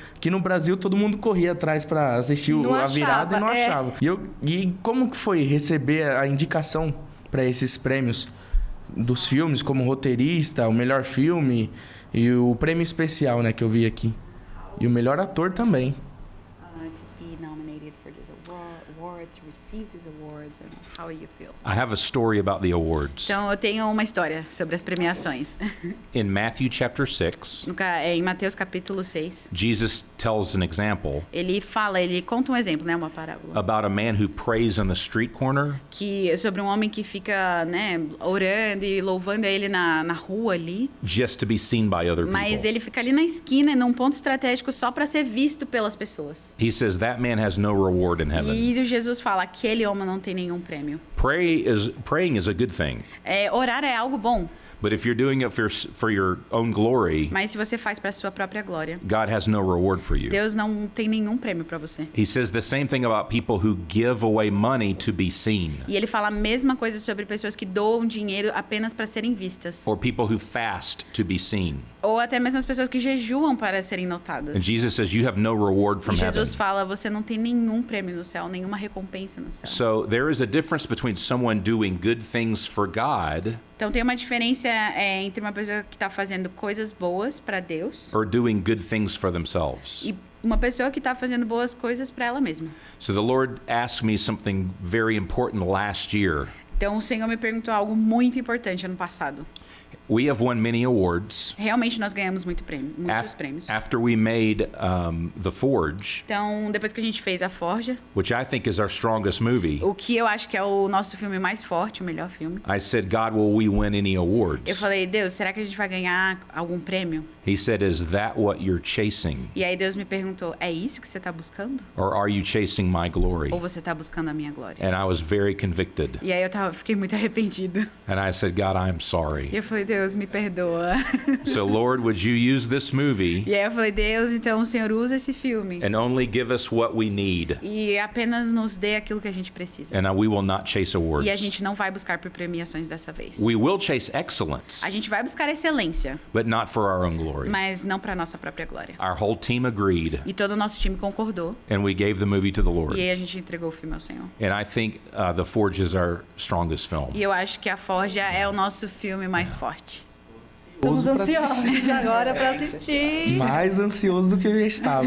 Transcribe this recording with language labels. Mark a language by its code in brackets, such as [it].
[pt] Que no Brasil todo mundo corria atrás para assistir A Virada e não achava. E como que foi receber a indicação para esses prêmios? Dos filmes, como roteirista, o melhor filme e o prêmio especial, né, que eu vi aqui. E o melhor ator também. [en] To be nominated for this award awards, received these awards, and how you feel? I have a story about the awards. [pt] Então, eu tenho uma história sobre as premiações. [en] In Matthew chapter 6, [pt] Em Mateus capítulo 6, [en] Jesus tells an example [pt] ele conta um exemplo, né, uma parábola, [en] about a man who prays on the street corner [pt] que sobre um homem que fica, né, orando e louvando a ele na rua ali, [en] just to be seen by other [pt] mas [en] people. [pt] ele fica ali na esquina, num ponto estratégico só para ser visto pelas pessoas. [en] He says that man has no reward in heaven. [pt] E Jesus fala, aquele homem não tem nenhum prêmio. [en] Praying is a good thing. [pt] Orar é algo bom, [en] But if you're doing it for your own glory, [pt] mas se você faz para sua própria glória, [en] God has no reward for you. [pt] Deus não tem nenhum prêmio para você. [en] He says the same thing about people who give away money to be seen, [pt] E ele fala a mesma coisa sobre pessoas que doam dinheiro apenas para serem vistas. [en] or people who fast to be seen. [pt] Ou até mesmo as pessoas que jejuam para serem notadas. [en] And Jesus says you have no reward from [pt] E [en] heaven. [pt] Jesus fala, você não tem nenhum prêmio no céu, nenhuma recompensa no céu. [en] So there is a difference between someone doing good things for God [pt] Então tem uma diferença entre uma pessoa que está fazendo coisas boas para Deus [en] or doing good things for themselves. [pt] e uma pessoa que está fazendo boas coisas para ela mesma. [en] So the Lord asked me something very important last year. [pt] Então o Senhor me perguntou algo muito importante ano passado. [en] We have won many awards. [pt] Realmente nós ganhamos muitos prêmios. [en] After we made The Forge, [pt] Então, depois que a gente fez A Forja, [en] which I think is our strongest movie, [pt] o que eu acho que é o nosso filme mais forte, o melhor filme, [en] I said, God, will we win any [pt] eu [en] awards? [pt] falei, Deus, será que a gente vai ganhar algum prêmio? [en] He said, is that what you're chasing? [pt] E aí Deus me perguntou, é isso que você está buscando? [en] Or are you chasing my glory? [pt] Ou você está buscando a minha glória? [en] And I was very convicted. [pt] E aí fiquei muito arrependido. [en] And I said, God, I'm [pt] E [en] sorry. [pt] eu falei, Deus, me perdoa. [en] So, Lord, would you use this movie [pt] E aí eu falei, Deus, então o Senhor usa esse filme [en] and only give us what we need? [pt] e apenas nos dê aquilo que a gente precisa. [en] And we will not chase awards. [pt] E a gente não vai buscar por premiações dessa vez. [en] We will chase excellence, [pt] A gente vai buscar excelência, [en] but not for our own glory. [pt] mas não para nossa própria glória. [en] Our whole team agreed, [pt] E todo o nosso time concordou. [en] and we gave the movie to the Lord. [pt] E aí a gente entregou o filme ao Senhor. [en] And I think The Forge is our strongest film. [pt] E eu acho que A Forja é o nosso filme mais forte. Estamos Pra ansiosos agora para assistir. Mais ansioso do que eu já estava.